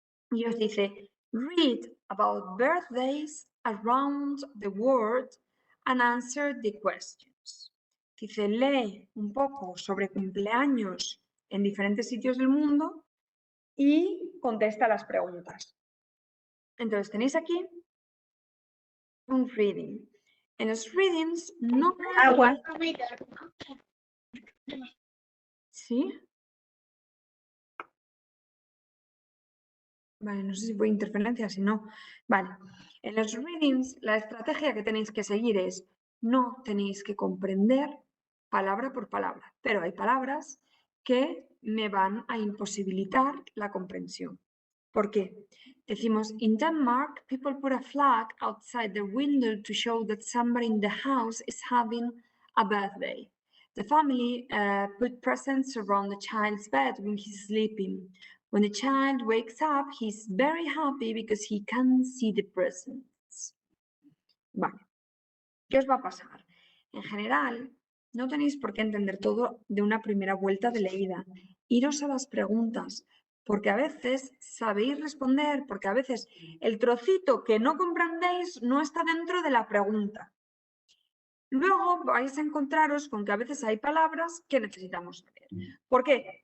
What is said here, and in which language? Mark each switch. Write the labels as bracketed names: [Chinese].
[Spanish] Y os dice, [English] read about birthdays around the world and answer the questions. [Spanish] Dice, lee un poco sobre cumpleaños en diferentes sitios del mundo y contesta las preguntas. Entonces tenéis aquí un reading. En los readings no... Agua. ¿Sí? Vale, no sé si fue interferencia, si no. Vale. En los readings, la estrategia que tenéis que seguir es no tenéis que comprender palabra por palabra, pero hay palabras que me van a imposibilitar la comprensión. ¿Por qué? [English] Decimos, in Denmark, people put a flag outside the window to show that somebody in the house is having a birthday. The family put presents around the child's bed when he's sleeping. When the child wakes up, he's very happy because he can see the presents. [Spanish] Vale. ¿Qué os va a pasar? En general, no tenéis por qué entender todo de una primera vuelta de leída. Iros a las preguntas, porque a veces sabéis responder, porque a veces el trocito que no comprendéis no está dentro de la pregunta. Luego vais a encontraros con que a veces hay palabras que necesitamos saber. ¿Por qué?